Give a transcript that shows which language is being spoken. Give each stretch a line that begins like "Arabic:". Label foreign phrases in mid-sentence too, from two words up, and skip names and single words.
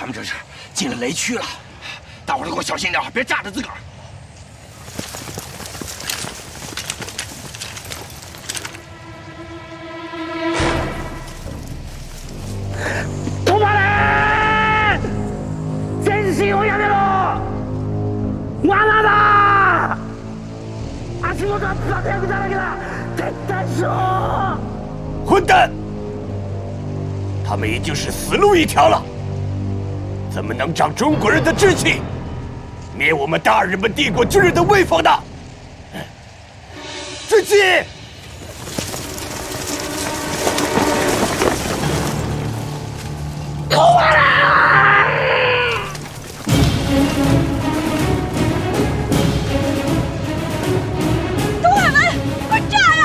Chinese: 他们这是进了雷区了，大伙儿都给我小心点，别炸着自个儿。
Japanese: お前全身をやめろ。罠だ。足元は爆薬だらけだ。撤退しろ。
Chinese: 混蛋！他们已经是死路一条了，怎么能长中国人的志气，灭我们大日本帝国军人的威风呢？追击！东海门，快炸呀！